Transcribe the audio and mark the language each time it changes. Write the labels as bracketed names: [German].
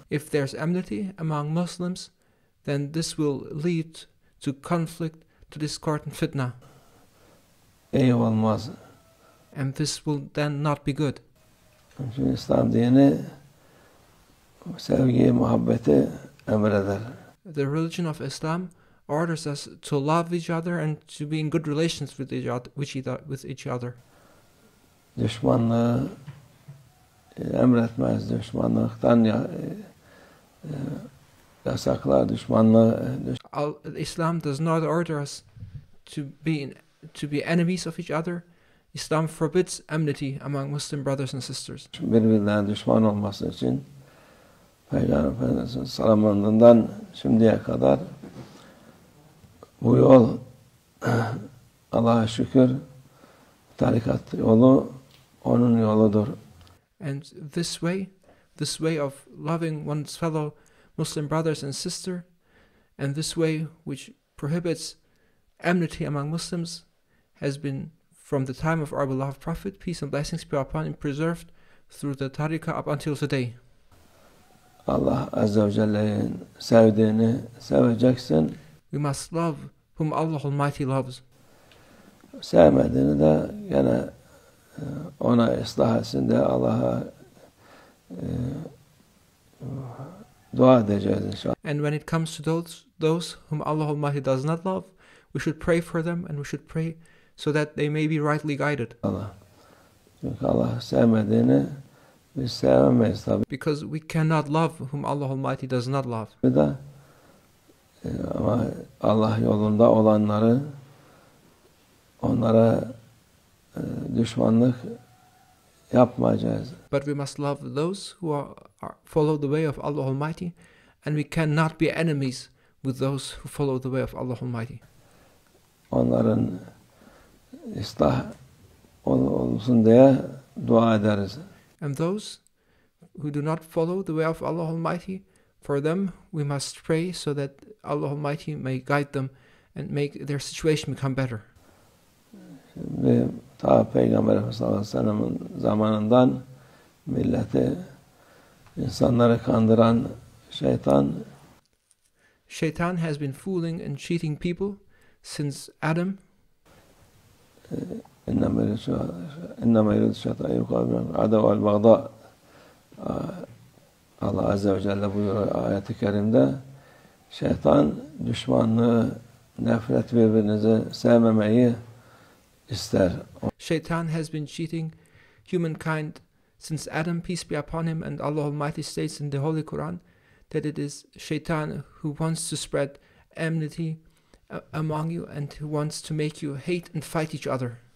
[English] If there's enmity among Muslims, then this will lead to conflict, to discord and fitna. [Turkish] İyi olmaz. [English] And this will then not be good. [Turkish] Çünkü İslam dini sevgiyi, muhabbeti emreder. [English] The religion of Islam orders us to love each other and to be in good relations with each other. [Turkish] Düşmanlığı emretmez, düşmanlıktan yasaklar, düşmanlığı. [English] Islam does not order us to be enemies of each other. Islam forbids enmity among Muslim brothers and sisters. [Turkish] Birbirlerine düşman olması için Peygamber Efendimiz'in zamanından şimdiye kadar bu yol Allah'a şükür tarikat yolu onun yoludur. [English] And this way of loving one's fellow Muslim brothers and sisters, and this way which prohibits enmity among Muslims, has been from the time of our beloved Prophet, peace and blessings be upon him, preserved through the tariqah up until today. [Turkish] Allah Azze ve Celle'nin sevdiğini seveceksin. [English] We must love whom Allah Almighty loves. [Turkish] Sevmediğini de gene ona ıslah etsin de Allah'a dua edeceğiz inşallah. [English] And when it comes to those whom Allah Almighty does not love, we should pray for them, and we should pray so that they may be rightly guided. Allah. Çünkü Allah sevmediğini biz sevemeyiz tabii. Because we cannot love whom Allah Almighty does not love. [Turkish] Ama Allah yolunda olanları, onlara düşmanlık yapmayacağız. [English] But we must love those who follow the way of Allah Almighty, and we cannot be enemies with those who follow the way of Allah Almighty. [Turkish] Onların ıslah olsun diye dua ederiz. [English] And those who do not follow the way of Allah Almighty, for them we must pray so that Allah Almighty may guide them and make their situation become better. [Turkish] Şimdi ta Peygamber Efendimiz sallallahu aleyhi ve sellem'in zamanından milleti, insanları kandıran şeytan [English] Shaitan has been fooling and cheating people since Adam. [Arabic] İnnemâ yuridu şeytan yuqâ adav vel bagdâ. [Turkish] Allah Azze ve Celle buyuruyor ayet-i kerimde, şeytan düşmanlığı, nefret, birbirinizi sevmemeyi ister. [English] Shaitan has been cheating humankind since Adam, peace be upon him, and Allah Almighty states in the Holy Quran that it is Shaitan who wants to spread enmity among you and who wants to make you hate and fight each other.